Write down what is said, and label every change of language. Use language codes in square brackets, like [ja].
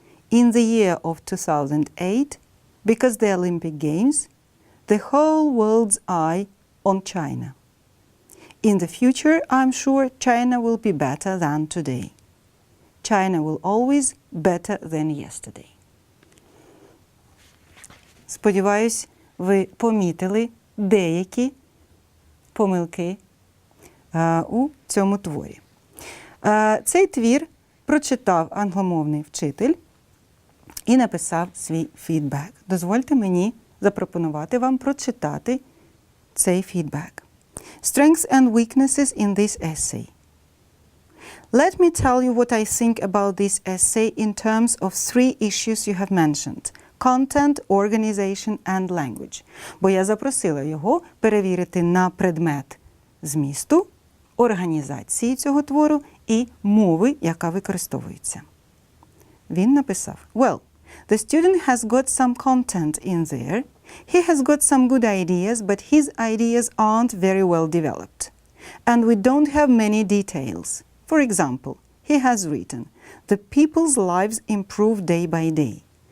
[en] In the year of 2008, because the Olympic Games, the whole world's eye on China. In the future, I'm sure China will be better than today. China will always better than yesterday. [uk] Сподіваюсь, ви помітили деякі помилки у цьому творі. Цей твір прочитав англомовний вчитель і написав свій фідбек. Дозвольте мені запропонувати вам прочитати цей фідбек. [en] Strengths and weaknesses in this essay. Let me tell you what I think about this essay in terms of three issues you have mentioned. Content, organization and language. [uk] Бо я запросила його перевірити на предмет змісту, організації цього твору і мови, яка використовується. Він написав: [en] Well, the student has got some content in there. He has got some good ideas, but his ideas aren't very well developed. And we don't have many details. For example, he has written, the people's lives improve day by day.